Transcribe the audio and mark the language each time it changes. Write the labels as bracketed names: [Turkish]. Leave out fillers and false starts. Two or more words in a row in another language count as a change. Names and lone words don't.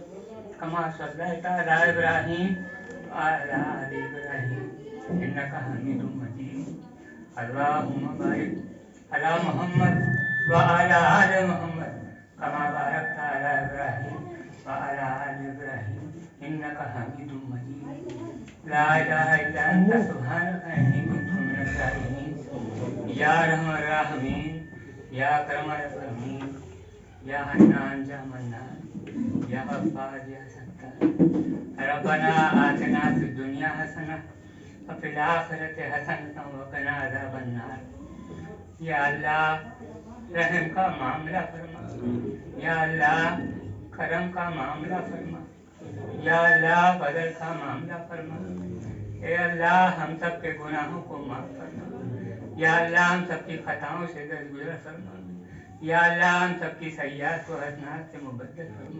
[Arabic] كما صليت على إبراهيم وعلى آل إبراهيم إنك حميد مجيد اللهم بارك على محمد و على آل محمد كما باركت على إبراهيم وعلى آل إبراهيم إنك حميد مجيد لا إله إلا أنت سبحانك إني كنت من الظالمين يا رحمان راحيمين يا كرمل رحيمين يا حنان يا منان يا غفار يا ستار ربنا آتنا في الدنيا حسنة وفي الآخرة حسنة وقنا عذاب النار. [Urdu] یا اللہ رحم کا معاملہ فرما، یا اللہ کرم کا معاملہ فرما، یا اللہ بدل کا معاملہ فرما. اے اللہ ہم سب کے گناہوں کو معاف فرما، یا اللہ ہم سب کی خطاؤں سے درگزر فرما، یا اللہ ہم سب کی سیئات کو حسنات سے مبدل فرما.